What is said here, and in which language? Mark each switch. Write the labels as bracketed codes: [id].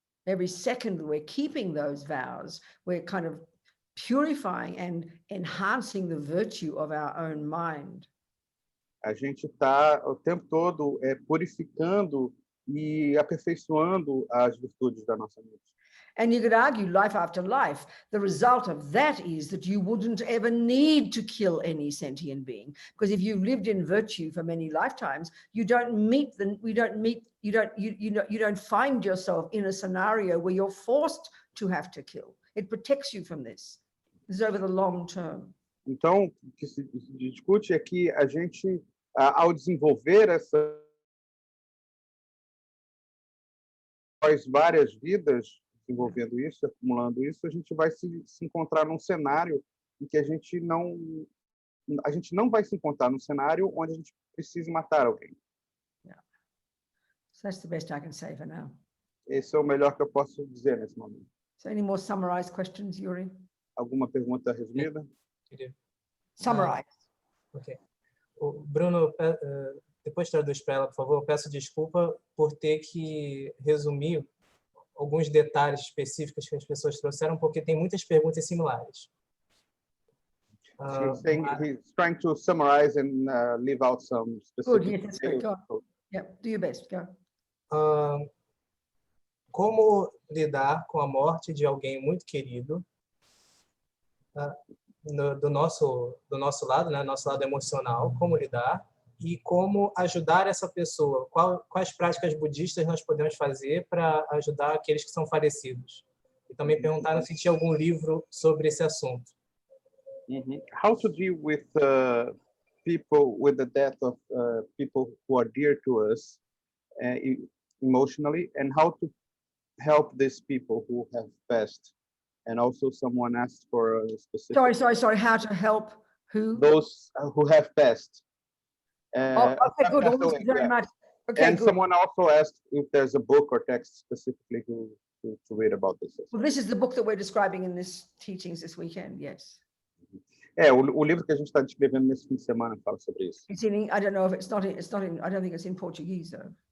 [en] Every second we're keeping those vows, we're kind of purifying and enhancing the virtue of our own mind. [pt] A gente está o tempo todo purificando e aperfeiçoando as virtudes da nossa mente. [en] And you could argue life after life, the result of that is that you wouldn't ever need to kill any sentient being. Because if you've lived in virtue for many lifetimes, you don't find yourself in a scenario where you're forced to have to kill. It protects you from this. This is over the long term. [pt] Então, o que se discute é que a gente, ao desenvolver várias vidas, desenvolvendo isso, acumulando isso, a gente vai se encontrar num cenário em que a gente não vai se encontrar num cenário onde a gente precise matar alguém. [en] Yeah. So that's the best I can say for now. [pt] Esse é o melhor que eu posso dizer nesse momento. [en] So any more summarized questions, Yuri? [pt] Alguma pergunta resumida? [en] Summarize. Ok. [pt] O Bruno, depois traduz para ela, por favor. Eu peço desculpa por ter que resumir alguns detalhes específicos que as pessoas trouxeram, porque tem muitas perguntas similares. [en] He's trying to summarize and leave out some specific. Good, yes, that's good. Go on. Yeah, do your best. Go. [pt] Como lidar com a morte de alguém muito querido do nosso lado, né, nosso lado emocional, como lidar e como ajudar essa pessoa. Quais práticas budistas nós podemos fazer para ajudar aqueles que são falecidos? E também perguntaram se tinha algum livro sobre esse assunto. [en] How to deal with people, with the death of people who are dear to us emotionally, and how to help these people who have passed. And also someone asked for a specific... Sorry, how to help who? Those who have passed. Okay, good. Thank you very much. Okay, and good. Someone also asked if there's a book or text specifically to read about this. Well, this is the book that we're describing in this teachings this weekend, yes. [pt] O livro que a gente está descrevendo nesse fim de semana fala sobre isso. [en] It's in, I don't know if it's not in, I don't think it's in Portuguese though.